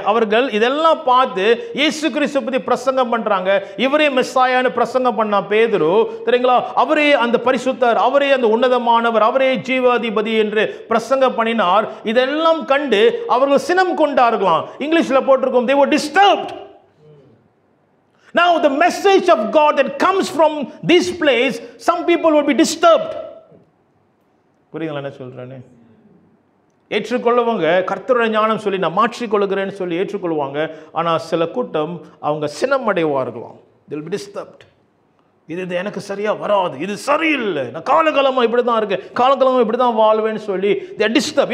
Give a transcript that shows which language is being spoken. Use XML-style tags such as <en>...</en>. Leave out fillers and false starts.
<ta>அவர்கள் இதெல்லாம் பார்த்து இயேசு கிறிஸ்து பத்தி பிரசங்கம் பண்றாங்க. இவரே மெஸ்ஸாயான்னு பிரசங்கம் பண்ணா பேதுரு, தெரியுங்களா? அவரே அந்த பரிசுத்தர், அவரே அந்த உன்னதமானவர், அவரே ஜீவாதிபதி என்று பிரசங்கம் பண்ணினார். இதெல்லாம் கண்டு அவர்கள் சினம் கொண்டார்களாம். இங்கிலீஷ்ல போட்டிருக்கும்,</ta> <en>they were disturbed. Now the message of God that comes from this place, some people will be disturbed.</en> <ta>புரியுங்களா என்ன சொல்றேன்னு? ஏற்றுக்கொள்ளுவாங்க, கர்த்தருடைய ஞானம் சொல்லி நான் மாற்றிக்கொள்கிறேன்னு சொல்லி ஏற்றுக்கொள்வாங்க. ஆனால் சில கூட்டம் அவங்க சினம் அடைவார்களாம்.</ta> <en>they will be disturbed.</en> <ta>இது எனக்கு சரியா வராது, இது சரியில்லை, நான் காலகாலமாக இப்படி தான் இருக்கேன், காலகாலமாக இப்படி தான் வாழ்வேன்னு சொல்லி</ta> <en>they are disturbed.</en>